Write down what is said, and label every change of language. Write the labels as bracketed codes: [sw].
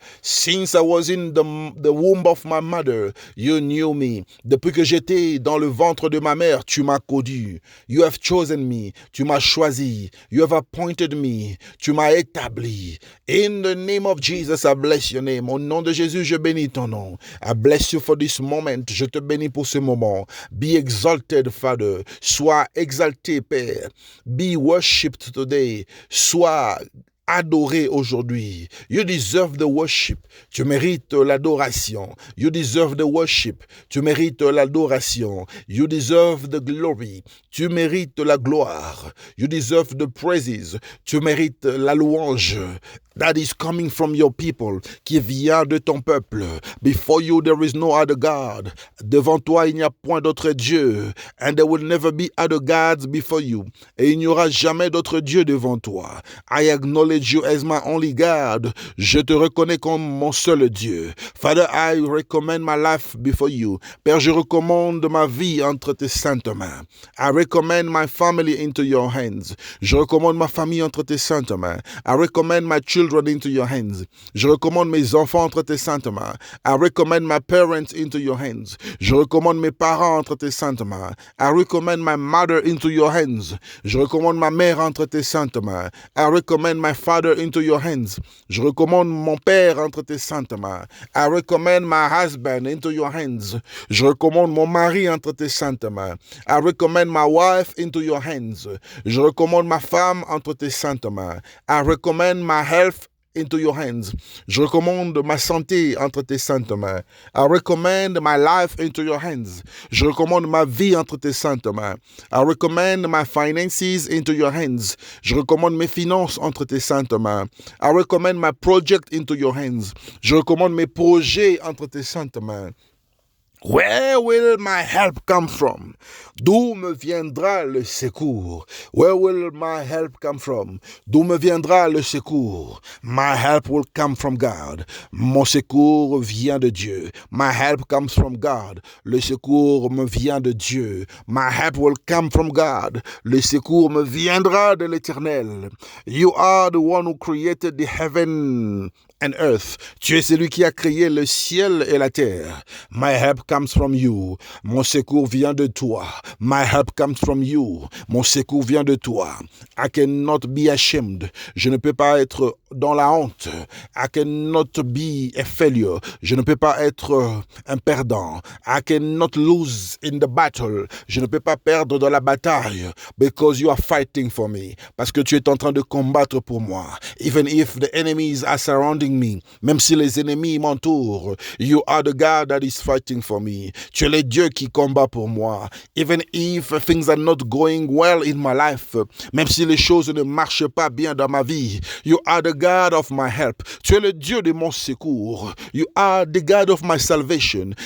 [en] Since I was in the womb of my mother, you knew me. [fr] Depuis que j'étais dans le ventre de ma mère, tu m'as connu. [en] You have chosen me. [fr] Tu m'as choisi. [en] You have appointed me. [fr] Tu m'as établi. [en] In the name of Jesus, I bless your name. [fr] Au nom de Jésus, je bénis ton nom. [en] I bless you for this moment. [fr] Je te bénis pour ce moment. [en] Be exalted, Father. [fr] Sois exalté, Père. [en] Be worshipped today. [fr] Sois adoré aujourd'hui. [en] You deserve the worship. [fr] Tu mérites l'adoration. [en] You deserve the worship. [fr] Tu mérites l'adoration. [en] You deserve the glory. [fr] Tu mérites la gloire. [en] You deserve the praises. [fr] Tu mérites la louange. [en] That is coming from your people, [fr] qui vient de ton peuple. [en] Before you there is no other God. [fr] Devant toi il n'y a point d'autre Dieu. [en] And there will never be other gods before you. [fr] Et il n'y aura jamais d'autre Dieu devant toi. [en] I acknowledge you as my only God. [fr] Je te reconnais comme mon seul Dieu. [en] Father, I recommend my life before you. [fr] Père, je recommande ma vie entre tes saintes mains. [en] I recommend my family into your hands. [fr] Je recommande ma famille entre tes saintes mains. [en] I recommend my children into your hands. [fr] Je recommande mes enfants entre tes saintes mains. [en] I recommend my parents into your hands. [fr] Je recommande mes parents entre tes saintes mains. [en] I recommend my mother into your hands. [fr] Je recommande ma mère entre tes saintes mains. [en] I recommend my father into your hands. [fr] Je recommande mon père entre tes saintes mains. [en] I recommend my husband into your hands. [fr] Je recommande mon mari entre tes saintes mains. [en] I recommend my wife into your hands. [fr] Je recommande ma femme entre tes saintes mains. [en] I recommend my health into your hands. [fr] Je recommande ma santé entre tes saintes mains. [en] I recommend my life into your hands. [fr] Je recommande ma vie entre tes saintes mains. [en] I recommend my finances into your hands. [fr] Je recommande mes finances entre tes saintes mains. [en] I recommend my project into your hands. [fr] Je recommande mes projets entre tes saintes mains. [en] Where will my help come from? [fr] D'où me viendra le secours? [en] Where will my help come from? [fr] D'où me viendra le secours? [en] My help will come from God. [fr] Mon secours vient de Dieu. [en] My help comes from God. [fr] Le secours me vient de Dieu. [en] My help will come from God. [fr] Le secours me viendra de l'Éternel. [en] You are the one who created the heaven and earth. [fr] Tu es celui qui a créé le ciel et la terre. [en] My help comes from you. [fr] Mon secours vient de toi. [en] My help comes from you. [fr] Mon secours vient de toi. [en] I cannot be ashamed. [fr] Je ne peux pas être dans la honte. [en] I cannot be a failure. [fr] Je ne peux pas être un perdant. [en] I cannot lose in the battle. [fr] Je ne peux pas perdre dans la bataille. [en] Because you are fighting for me. [fr] Parce que tu es en train de combattre pour moi. [en] Even if the enemies are surrounding me, [fr] même si les ennemis m'entourent, [en] you are the God that is fighting for me. [fr] Tu es le Dieu qui combat pour moi. [en] Even if things are not going well in my life, [fr] même si les choses ne marchent pas bien dans ma vie, [en] you are the God of my help. [fr] Tu es le Dieu de mon secours. [en] You are the God of my salvation.